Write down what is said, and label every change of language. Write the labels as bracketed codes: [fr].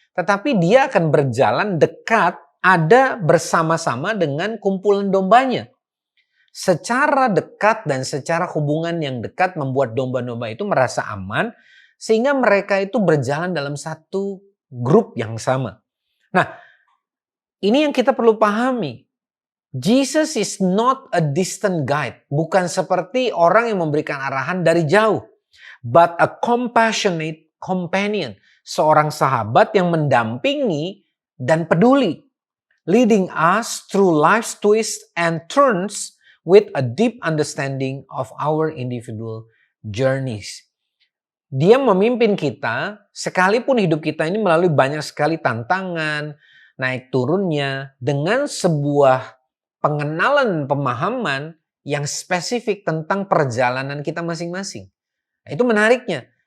[id] Tetapi dia akan berjalan dekat, ada bersama-sama dengan kumpulan dombanya. Secara dekat dan secara hubungan yang dekat membuat domba-domba itu merasa aman, sehingga mereka itu berjalan dalam satu grup yang sama. Nah, ini yang kita perlu pahami. [en] Jesus is not a distant guide. [id] Bukan seperti orang yang memberikan arahan dari jauh. [en] But a compassionate companion. [id] Seorang sahabat yang mendampingi dan peduli. [en] Leading us through life's twists and turns with a deep understanding of our individual journeys. [id] Dia memimpin kita, sekalipun hidup kita ini melalui banyak sekali tantangan, naik turunnya, dengan sebuah pengenalan pemahaman yang spesifik tentang perjalanan kita masing-masing. Nah, itu menariknya.